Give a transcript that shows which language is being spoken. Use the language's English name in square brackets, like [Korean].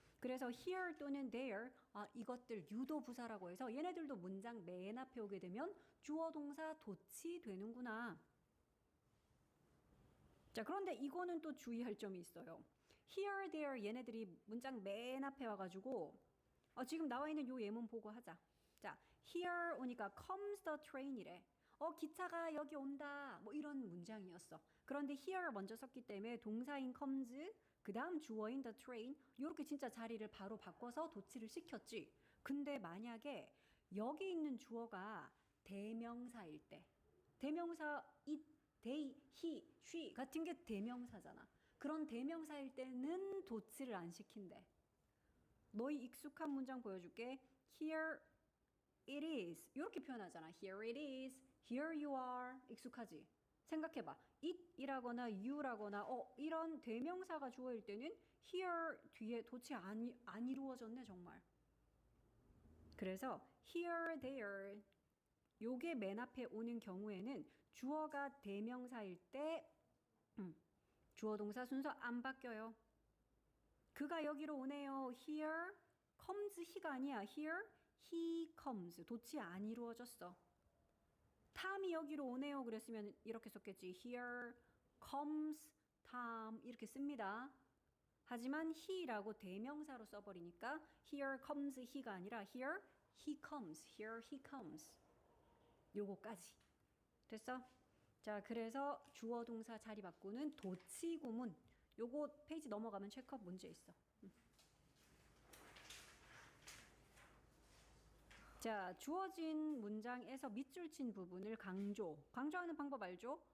[Korean] 그래서 here 또는 there 이것들 유도부사라고 해서 얘네들도 문장 맨 앞에 오게 되면 주어 동사 도치 되는구나. 자, 그런데 이거는 또 주의할 점이 있어요. here, there 얘네들이 문장 맨 앞에 와가지고 지금 나와 있는 요 예문 보고 하자. 자, here 오니까 [English] comes the train [Korean] 이래. 기차가 여기 온다. 뭐 이런 문장이었어. 그런데 here 먼저 썼기 때문에 동사인 comes 그 다음 주어인 the train 이렇게 진짜 자리를 바로 바꿔서 도치를 시켰지. 근데 만약에 여기 있는 주어가 대명사일 때 대명사 it, they, he, she 같은 게 대명사잖아. 그런 대명사일 때는 도치를 안 시킨대. 너희 익숙한 문장 보여줄게. [English] Here it is [Korean] 이렇게 표현하잖아. [English] Here it is, here you are [Korean] 익숙하지? 생각해봐. it이라거나 you라거나 이런 대명사가 주어일 때는 here 뒤에 도치 안 이루어졌네 정말. 그래서 here, there 요게 맨 앞에 오는 경우에는 주어가 대명사일 때 주어 동사 순서 안 바뀌어요. 그가 여기로 오네요. [English] Here comes he가 아니야. Here he comes. [Korean] 도치 안 이루어졌어. 탐이 여기로 오네요. 그랬으면 이렇게 썼겠지. [English] Here comes Tom [Korean] 이렇게 씁니다. 하지만 he라고 대명사로 써버리니까 [English] here comes he [Korean] 가 아니라 [English] here he comes. Here he comes. [Korean] 요거까지. 됐어? 자, 그래서 주어 동사 자리 바꾸는 도치 구문. 요거 페이지 넘어가면 체크업 문제 있어. 자, 주어진 문장에서 밑줄 친 부분을 강조하는 방법 알죠?